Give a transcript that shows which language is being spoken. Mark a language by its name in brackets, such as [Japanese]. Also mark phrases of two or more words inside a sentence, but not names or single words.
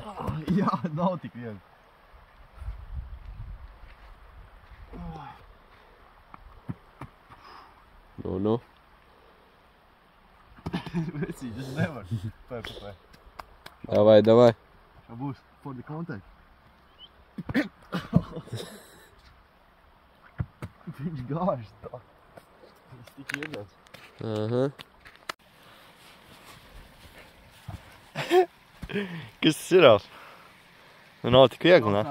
[Latvian] Jā, nav tik viegli. Nu. Vecīt, es nevaru. Pē. Davai. Tā būs [English] for the contact. [Latvian] Viņš gāžas tā. Viņš tik iedās. Aha. Kas tas ir, Ralf? Nu nav tik viegli, ne?